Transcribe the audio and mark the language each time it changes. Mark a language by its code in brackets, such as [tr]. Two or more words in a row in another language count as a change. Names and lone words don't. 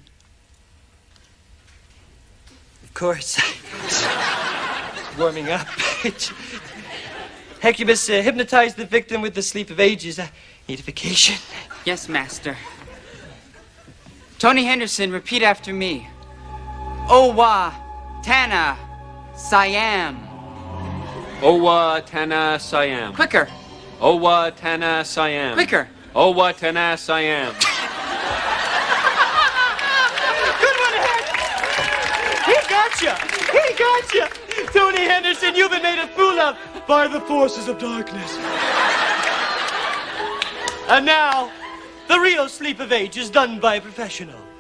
[en] Of course. Warming up. Hecubus hypnotized the victim with the sleep of ages. Edification. Yes, Master. Tony Henderson, repeat after me. Owa, Tana, Siam. Owa Tana Siam. Quicker. Owa Tana Siam. Quicker. Owa Tana Siam. Good one, Heck. He gotcha. He gotcha. Tony Henderson, you've been made a fool of by the forces of darkness. And now, the real sleep of age is done by a professional.